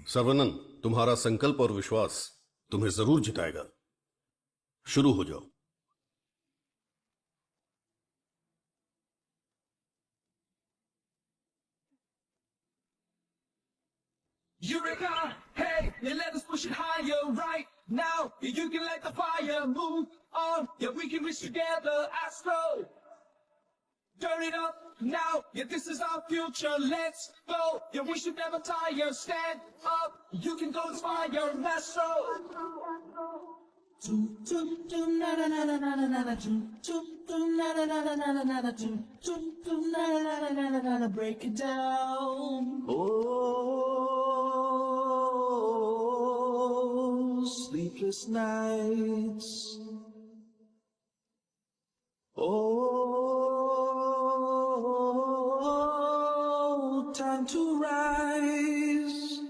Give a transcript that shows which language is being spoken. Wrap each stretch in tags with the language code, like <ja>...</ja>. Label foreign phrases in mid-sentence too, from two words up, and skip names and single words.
<hi>सर्वनन, तुम्हारा संकल्प और विश्वास तुम्हें जरूर जिताएगा। शुरू हो जाओ।</hi> <en>Eureka! Hey, yeah, let us push it higher right now. Yeah, you can light the fire, move on. Yeah, we can reach together, Astro. Turn it up now. Yeah, this is our future. Let's go. Yeah, we should never tire. Stand up. You can go inspire, Astro. Tum tum tum na na na na na na na na tum tum tum na na na na na na na na tum tum tum na na na na na na na break it down. Sleepless nights. Oh, time to rise.</en>